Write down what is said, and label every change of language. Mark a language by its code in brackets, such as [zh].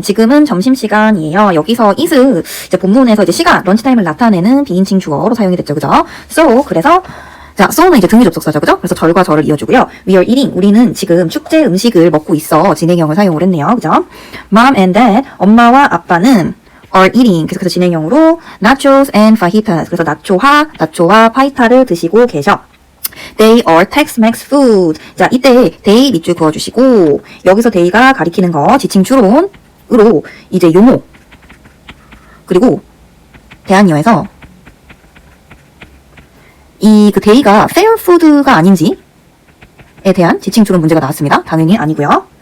[ko] 지금은 점심시간이에요. 여기서 is, 이제 본문에서 이제 시간, 런치타임을 나타내는 비인칭 주어로 사용이 됐죠. 그죠? So, 그래서, 자, so는 이제 등위 접속사죠. 그죠? 그래서 절과 절을 이어주고요. [en] We are eating. [ko] 우리는 지금 축제 음식을 먹고 있어. 진행형을 사용을 했네요. 그죠? [en] Mom and Dad. [ko] 엄마와 아빠는 [en] are eating. [ko] 그래서 진행형으로 [en] nachos and fajitas. [ko] 그래서 나초와 파이타를 드시고 계셔. [en] They are Tex-Mex food. [ko] 자, 이때 they 밑줄 그어주시고 여기서 they가 가리키는 거 지칭 추론으로 이제 용어 그리고 대한여에서 이 그 they가 fair food가 아닌지에 대한 지칭 추론 문제가 나왔습니다. 당연히 아니고요.